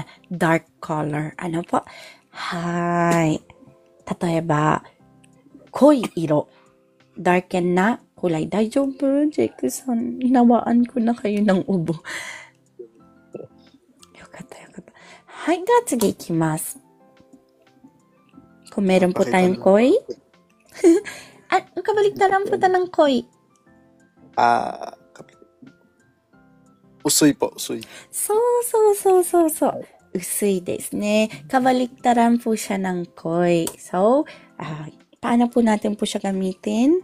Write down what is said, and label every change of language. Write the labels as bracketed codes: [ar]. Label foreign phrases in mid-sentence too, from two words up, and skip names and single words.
[en] Dark color. Po? Hi. [ja] 例えば、濃い色. [tl] Darken na kulay. Daijoubu, Jake-san. Hinawaan ko na kayo ng ubo. Hay, [ja] では次行きます. [tl] Kung meron po tayong koi. Kabaliktaran po ta ng koi. Usui po, usui. [ja] そう。薄いですね. [tl] Kabaliktaran po siya ng koi. So, paano po natin po siya gamitin?